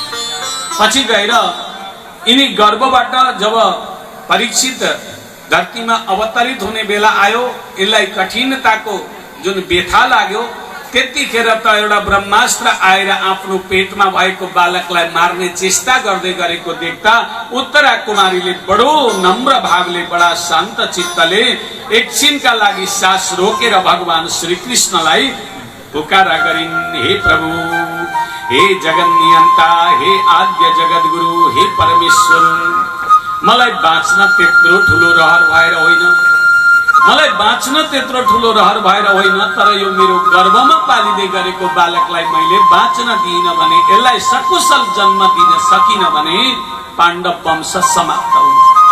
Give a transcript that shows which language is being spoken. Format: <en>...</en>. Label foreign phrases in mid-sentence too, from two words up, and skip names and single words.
<ne>पछि गएर यिनी गर्भबाट जब परीक्षित धरतीमा अवतरित हुने बेला आयो, यसलाई कठिनताको जुन व्यथा लाग्यो, त्यतिखेर त एउटा ब्रह्मास्त्र आएर आफ्नो पेटमा भएको बालकलाई मार्ने चेष्टा गर्दै गरेको देख्दा उत्तरा कुमारीले बडो नम्र भावले, बडा शान्त चित्तले एकछिनका लागि सास रोकेर भगवान श्री कृष्णलाई पुकारा गरिन्। हे प्रभु, हे जगन्नियन्ता, हे आद्य जगद्गुरु, हे परमेश्वर, मलाई बाँच्न त्यत्रो ठुलो रहर भएर होइन, मलाई बाँच्न त्यत्रो ठुलो रहर भएर होइन, तर यो मेरो गर्भमा पालिँदै गरेको बालकलाई मैले बाँच्न दिइन भने, यसलाई सकुशल जन्म दिन सकिन भने पाण्डव वंश समाप्त हुन्छ।</ne>